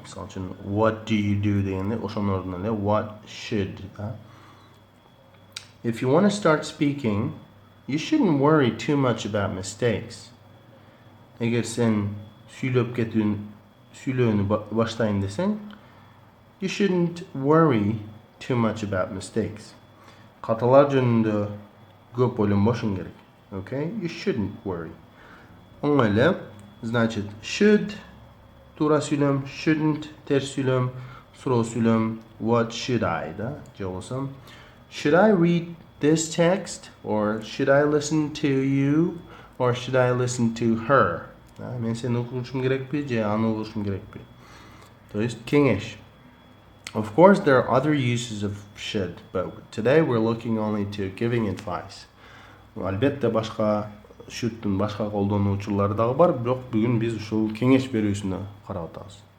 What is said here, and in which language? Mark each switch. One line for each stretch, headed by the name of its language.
Kyrgyz: Мисалы үчүн
English: what do you do
Kyrgyz: дегенде ошонун ордуна эле what should, да.
English: If you want to start speaking, you shouldn't worry too much about mistakes.
Kyrgyz: Эгер сен сүйлөөнү баштайын десең,
English: you shouldn't worry too much about mistakes.
Kyrgyz: Каталар жөнүндө көп ойлонбошуң керек.
English: Okay? You shouldn't worry.
Kyrgyz: Оңой эле.
Russian: Значит,
Kyrgyz: should туура сүйлөм, shouldn't терс сүйлөм, суроо сүйлөм,
English: what should I,
Kyrgyz: да? Же болбосо
English: should I read this text, or should I listen to you, or should I listen to her?
Kyrgyz: Мен сени угушум керекпи, же аны угушум керекпи?
Russian: То есть
Kyrgyz: кеңеш.
English: Of course, there are other uses of should, but today we're looking only to giving advice.
Kyrgyz: Албетте башка should'тун башка колдонуу учурлары дагы бар, бирок бүгүн биз ушул кеңеш берүүсүнө карап атабыз.